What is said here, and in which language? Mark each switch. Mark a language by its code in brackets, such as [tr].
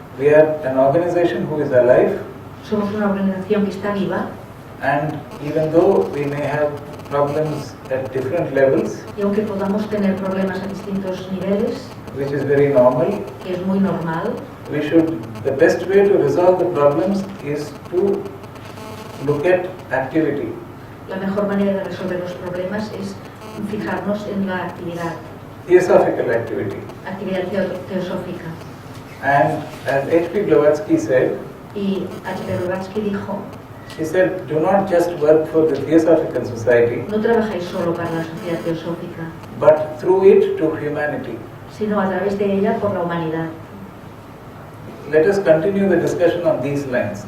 [en] We are an organization who is alive, [es] Somos una organización que está viva [en] and even though we may have problems at different levels, [es] y aunque podamos tener problemas a distintos niveles, [en] which is very normal, [es] que es muy normal, [en] the best way to resolve the problems is to look at activity. [es] la mejor manera de resolver los problemas es fijarnos en la actividad. [en] Theosophical activity. [es] Actividad teosófica. [en] And as H.P. Blavatsky said, [es] Y H.P. Blavatsky dijo, [en] he said, do not just work for the Theosophical Society, [es] no trabajéis solo para la sociedad teosófica, [en] but through it to humanity. [es] sino a través de ella por la humanidad. [en] Let us continue the discussion on these lines.